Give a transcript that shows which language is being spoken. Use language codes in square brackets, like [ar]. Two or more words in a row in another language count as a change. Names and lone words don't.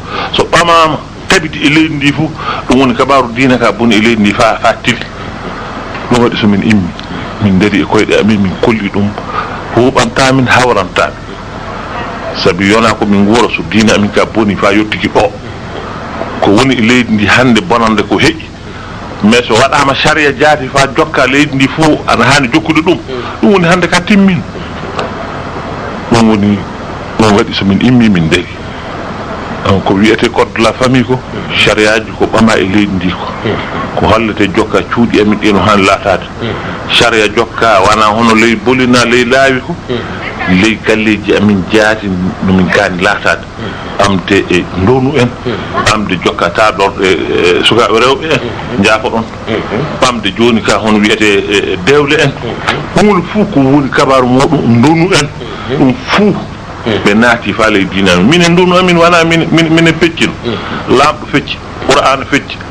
[ff] so ɓamama tabiti e leydi ndi fof ɗum woni kabaru diina ka boni e leydi ndi fa tili ɗum waɗi somin immi min dari e koyɗe amin min kolli ɗum huɓantamin hawrantamin sabi yona ko min wuro so diina amin ka boni fa yettiki ɗo ko woni e leydi ndi hande bonande ko heƴi mais so waɗama sharia jaati fa jokka leydi ndi fof ana hani jokkude ɗum woni hande ka timmin ɗum woni ɗum waɗi somin immi min dari ko wiyete [fr] code de la famille [ff] ko sharia ji ko ɓama e leydi ndi ko hollete jokka cuuɗi amin ɗino hani latade sharia jokka wana hono ley bolina ley laawi ko ley galleji amin jaati no min gani latade amde e ndonu en amde jokkata ɗon e sukaɓe rewɓe en jaako ɗon ɓamde joni ka hono wiyete dewle en ɗum fuu ko woni kabaru muɗum ndonu en ɗum fuu ɓe naati fa ley diina amin minen ndonu amin wona minen feccino lamɗo fecci qur'ana fecci